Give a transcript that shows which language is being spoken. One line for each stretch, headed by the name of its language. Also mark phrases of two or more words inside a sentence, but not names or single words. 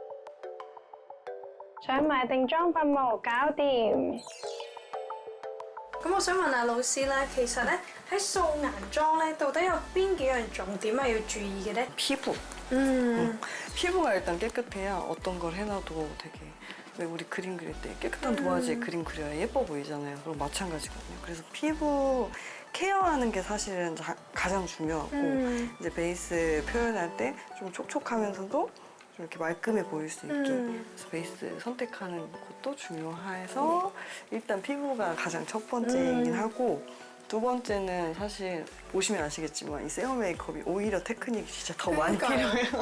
Cantonese: 上埋定妝噴霧，搞掂。咁我想問下老師咧，其實咧喺素顏妝咧，到底有邊幾樣重點係要注意嘅咧？
Korean: 피부. 피부가 일단 깨끗해야 어떤 걸 해놔도 되게 왜 우리 그림 그릴 때 깨끗한 도화지에 그림 그려야 예뻐 보이잖아요. 그럼 마찬가지거든요. 그래서 피부 케어하는 게 사실은 가장 중요하고 이제 베이스 표현할 때 좀 촉촉하면서도 좀 이렇게 말끔해 보일 수 있게 그래서 베이스 선택하는 것도 중요해서 일단 피부가 가장 첫 번째이긴 하고 두 번째는 사실 보시면 아시겠지만 이 세럼 메이크업이 오히려 테크닉이 진짜 더 많이 필요해요.